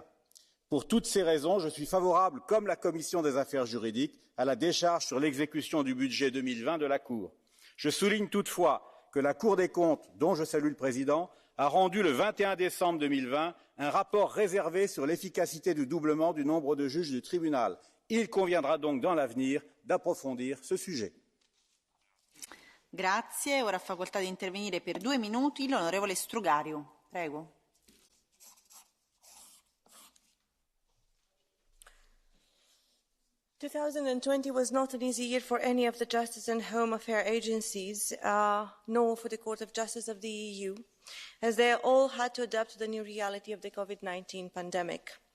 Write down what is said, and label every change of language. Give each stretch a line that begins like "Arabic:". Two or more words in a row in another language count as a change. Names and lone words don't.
French: Pour toutes ces raisons, je suis favorable, comme la Commission des affaires juridiques, à la décharge sur l'exécution du budget 2020 de la Cour. Je souligne toutefois que la Cour des comptes, dont je salue le président, a rendu le 21 décembre 2020 un rapport réservé sur l'efficacité du doublement du nombre de juges du tribunal. Il conviendra donc dans l'avenir d'approfondir ce sujet.
Italian: Grazie. Ora ha facoltà di intervenire per 2 minuti l'onorevole Strugario. Prego.
English: Two 2020 was not an easy year for any of the justice and home affairs agencies, nor for the Court of Justice of the EU, as they all had to adapt to the new reality of the COVID-19 pandemic.